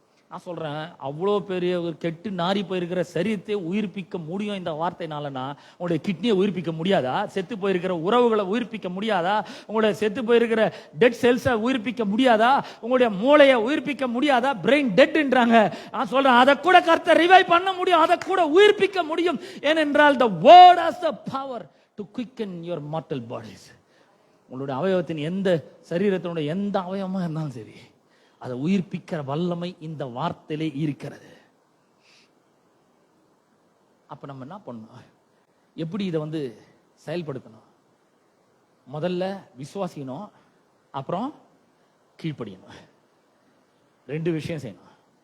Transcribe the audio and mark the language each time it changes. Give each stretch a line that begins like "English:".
Tamil: நான் சொல்றேன், அவ்வளோ பெரிய ஒரு கெட்டு நாரி போயிருக்கிற சரீரத்தை உயிர்ப்பிக்க முடியும் இந்த வார்த்தைனாலனா, உங்களுடைய கிட்னியை உயிர்ப்பிக்க முடியாதா? செத்து போயிருக்கிற உறவுகளை உயிர்ப்பிக்க முடியாதா? உங்களுடைய செத்து போயிருக்கிற
English: dead செல்ஸை
Tamil: உயிர்ப்பிக்க முடியாதா? உங்களுடைய மூளையை உயிர்ப்பிக்க முடியாதா?
English: Brain டெட்ன்றாங்க.
Tamil: நான் சொல்றேன், அதை கூட கர்த்தர் ரிவைவ் பண்ண முடியும், அதை கூட உயிர்ப்பிக்க முடியும். ஏனென்றால்
English: the word has the power to quicken your mortal bodies.
Tamil: உங்களுடைய அவயவத்தின் எந்த சரீரத்தினுடைய எந்த அவயவமா இருந்தாலும் சரி, அதை உயிர்ப்பிக்கிற வல்லமை இந்த வார்த்தையிலே இருக்கிறது. அப்ப நம்ம என்ன பண்ணணும்? எப்படி இதை வந்து செயல்படுத்தணும்? முதல்ல விசுவாசிக்கணும், அப்புறம் கீழ்ப்படியணும். 2 விஷயம் செய்யணும்.